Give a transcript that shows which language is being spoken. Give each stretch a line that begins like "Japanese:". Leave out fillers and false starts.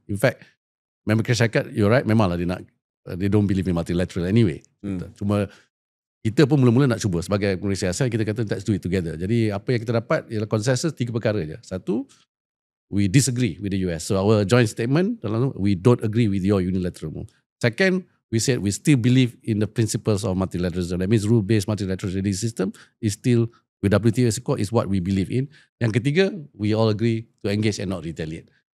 English: In fact, Amerika Syarikat, you're right,
Malay: memanglah
English: they don't believe in multilateral anyway.
Malay: Cuma kita pun mula-mula nak cuba. Sebagai pengurusi ASEAN, kita kata
English: let's do it together.
Malay: Jadi apa yang kita dapat ialah konsensus 3 perkara je. Satu,
English: we disagree with the US. So our joint statement, we don't agree with your unilateral move. Second, we said we still believe in the principles of multilateralism. That means rule-based multilateral trading system is still, with WTO as a core, is what we believe in.
Malay: Yang ketiga,
English: we all agree to engage and not retaliate.